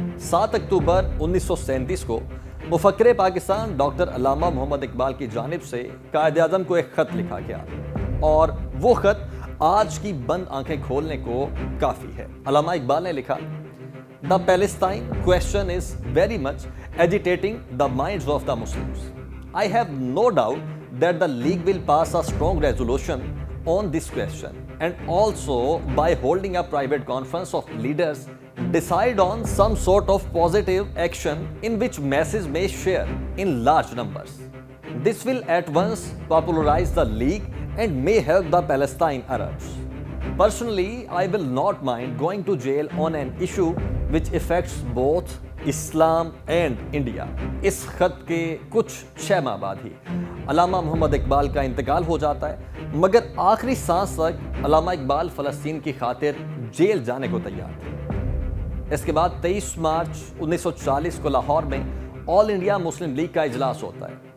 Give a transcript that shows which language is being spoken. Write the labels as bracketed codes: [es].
[ur] 7 اکتوبر 1937 کو مفکر پاکستان ڈاکٹر علامہ محمد اقبال کی جانب سے قائد اعظم کو ایک خط لکھا گیا، اور وہ خط آج کی بند آنکھیں کھولنے کو کافی ہے۔ علامہ اقبال نے لکھا: [en] The Palestine question is very much agitating the minds of the Muslims. I have no doubt that the League will pass a strong resolution on this question, and also by holding a private conference of leaders decide on some sort of positive action in which masses may share in large numbers. This will at once popularize the League and may help the Palestine Arabs. Personally, I will not mind going to jail on an issue which affects both Islam and India. [ur] اس خط کے کچھ 6 ماہ بعد ہی علامہ محمد اقبال کا انتقال ہو جاتا ہے، مگر آخری سانس تک علامہ اقبال فلسطین کی خاطر جیل جانے کو تیار تھے۔ اس کے بعد 23 مارچ 1940 کو لاہور میں آل انڈیا مسلم لیگ کا اجلاس ہوتا ہے،